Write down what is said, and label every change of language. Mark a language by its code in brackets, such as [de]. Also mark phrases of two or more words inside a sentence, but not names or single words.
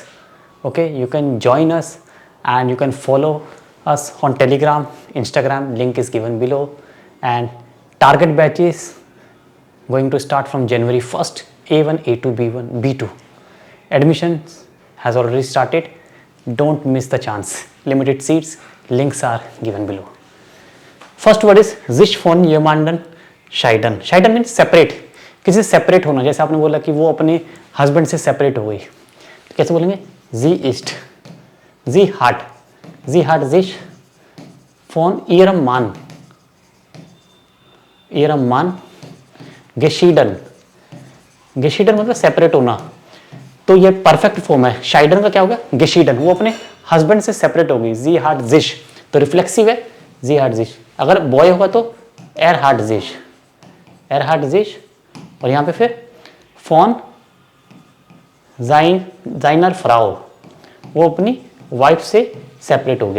[en] Okay, you can join us and you can follow us on Telegram, Instagram, link is given below, and target batches going to start from January 1st, A1, A2, B1, B2. Admissions has already started. Don't miss the chance. Limited seats, links are given below. First word is [de] sich von jemanden scheiden. [en] Scheiden means separate. [hi] किसी से सेपरेट होना. जैसे आपने बोला कि वो अपने हस्बैंड से सेपरेट हो गई, तो कैसे बोलेंगे? [de] Sie ist, sie hat sich von ihrem Mann geschieden. [hi] geschieden मतलब सेपरेट होना. तो ये [en] perfect form [hi] है. शाइडन का क्या होगा? गेशीडन. वो अपने हस्बैंड से सेपरेट हो गई. [de] sie hat sich, [hi] तो रिफ्लेक्सिव है. [de] sie hat sich. [hi] अगर बॉय होगा तो [de] er hat sich. [hi] और यहाँ पे फिर [de] von seiner Frau, [hi] वो अपनी वाइफ से सेपरेट हो गया.